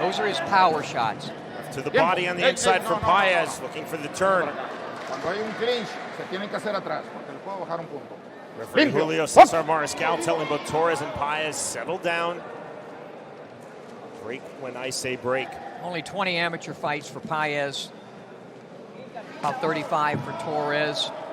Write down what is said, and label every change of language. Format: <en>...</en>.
<en>Those are his power shots. To the body on the inside for Paez, looking for the turn.</en> <es>Cuando hay un clinch, se tienen que hacer atrás, porque le puedo bajar un punto.</es> <en>Referee Julio Cesar Mariscal telling both Torres and Paez, settle down. Break when I say break. Only 20 amateur fights for Paez. About 35 for Torres.</en>